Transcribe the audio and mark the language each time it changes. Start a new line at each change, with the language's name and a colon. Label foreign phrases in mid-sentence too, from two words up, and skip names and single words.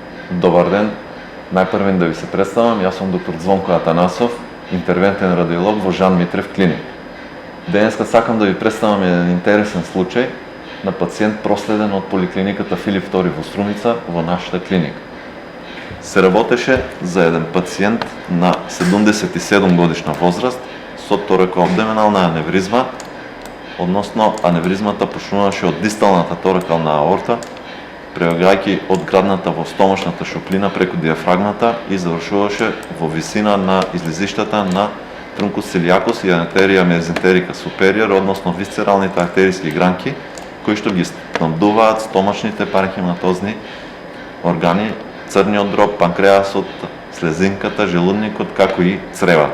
Bulgarian: Добър ден! Най-първен да ви се представям, аз съм доктор Звонко Атанасов, интервентен радиолог в Жан Митрев клиник.
Macedonian: Днеска сакам да ви представям един интересен случай на пациент проследен от поликлиниката Филип II во Струмица во нашата клиника. Се работеше за един пациент на 77 годишна возраст со торако-абдоминална аневризма, односно аневризмата почнуваше од дисталната торакална аорта, прелегајќи од градната во стомашната шуплина преку диафрагмата и завршуваше во висина на излизиштата на трункус цилиакус и артерија мезентерика супериор, односно висцералните артериски гранки, кои што ги снабдуваат стомашните паренхематозни органи, црниот дроб, панкреасот, слезинката, желудникот, како и цревата.